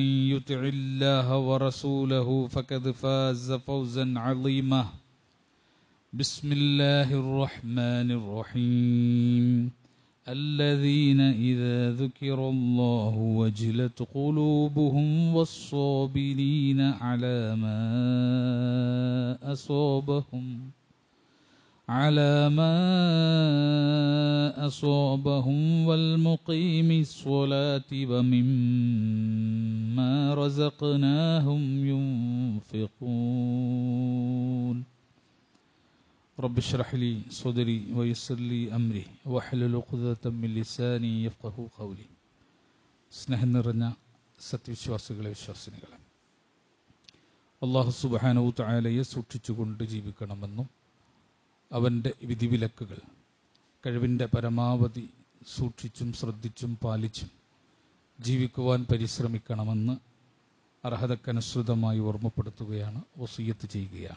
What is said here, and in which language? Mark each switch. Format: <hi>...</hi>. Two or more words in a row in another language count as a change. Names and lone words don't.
<ar>يطع الله ورسوله فقد فاز فوزا عظيما بسم الله الرحمن الرحيم الذين إذا ذكر الله وجلت قلوبهم والصابرين على ما أصابهم والمقيم الصلاة ومما رزقناهم ينفقون رب اشرح لي صدري ويسر لي أمري واحلل عقدة من لساني يفقهوا قولي</ar> <ml>സ്നേഹം നിറഞ്ഞ സത്യവിശ്വാസികളെ വിശ്വാസിനികളെ</ml> <ar>الله سبحانه وتعالى</ar> <ml>സൂക്ഷിച്ചുകൊണ്ട് ജീവിക്കണമെന്നും അവൻ്റെ വിധിവിലക്കുകൾ കഴിവിൻ്റെ പരമാവധി സൂക്ഷിച്ചും ശ്രദ്ധിച്ചും പാലിച്ചും ജീവിക്കുവാൻ പരിശ്രമിക്കണമെന്ന് അർഹതക്കനുസൃതമായി ഓർമ്മപ്പെടുത്തുകയാണ്, വസിയ്യത്ത് ചെയ്യുകയാണ്.</ml>